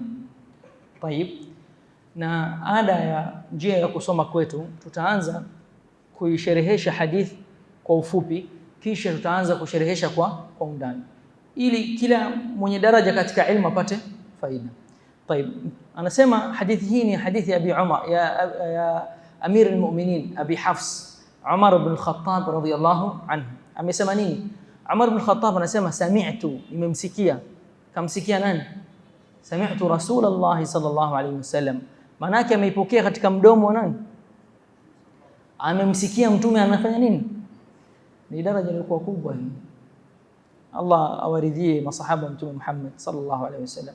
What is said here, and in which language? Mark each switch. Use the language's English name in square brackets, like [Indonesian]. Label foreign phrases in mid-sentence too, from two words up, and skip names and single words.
[Swahili] Tayib, na ada ya njia ya kusoma kwetu, tutaanza kuisherehesha hadith kwa ufupi, kisha tutaanza kusherehesha kwa undani, ili kila mwenye daraja katika ilmu apate faida. Tayib, anasema hadithi hii ni hadithi ya Abi Umar ya Amir al-Mu'minin Abi Hafs Umar ibn al-Khattab [Arabic] رضي الله عنه. [Swahili] Amesema nini? Umar ibn al-Khattab anasema sami'tu, nimemsikia. Kamsikia nani? [Arabic] سمعت رسول الله صلى الله عليه وسلم. [Swahili] Maana yake ameipokea katika mdomo wa nani? Amemsikia mtume anafanya nini? Ni daraja ilikuwa kubwa hii. Allah awaridhie masahaba mtume Muhammad [Arabic] صلى الله عليه وسلم.